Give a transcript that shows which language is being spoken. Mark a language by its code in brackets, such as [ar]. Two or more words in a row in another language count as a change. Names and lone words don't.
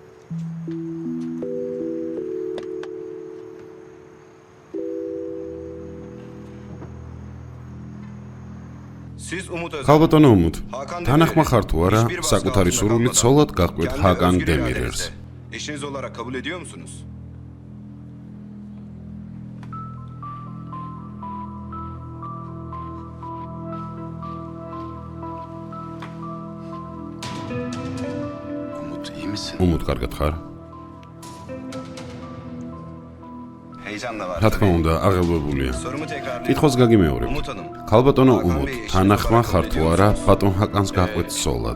[tr] Siz Umut Özel. [ka] ქალბატონო უმუდ, [tr] Hakan [ka] თანახმა [tr] Demirer'i [ka] ხარ თუ არა [tr] hiçbir baskı [ka] საკუთარი [tr] altında [ka] სურვილით [tr] kalmadan [ka] ცოლად გაყვეთ [tr] kendi [ka] ჰაკან [tr] özgür [ka] დემირერს. [tr] iradenizle eşiniz olarak kabul ediyor musunuz? Umut iyi misin? [ka] უმუდ კარგად ხარ? [tr] Heyecanla var. [ka] რა თქმა [tr] tabii. [ka] უნდა, აღელვებულია. [tr] Sorumu tekrarlayayım. [ka] კითხვას გაგიმეორებ. [tr] Umut Hanım. [ka] ქალბატონო [tr] Hakan [ka] უმუდ, [tr] Bey eşiniz [ka] თანახმა [tr] olarak [ka] ხარ [tr] kabul [ka] თუ [tr] ediyor [ka] არა [tr] musunuz? [ka] ბატონ ჰაკანს გაყვეთ ცოლად?